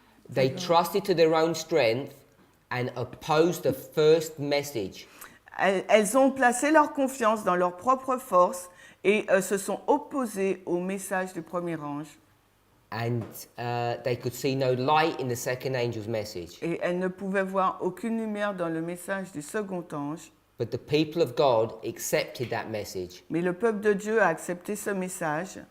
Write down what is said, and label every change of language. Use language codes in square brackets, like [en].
[en] They trusted to their own strength and opposed the first message. [fr] Elles ont placé leur confiance dans leur propre force et se sont opposées au message du premier ange. [en] And they could see no light in the second angel's message. [fr] Et elles ne pouvaient voir aucune lumière dans le message du second ange. [en] But the people of God accepted that message. [fr] Mais le peuple de Dieu a accepté ce message,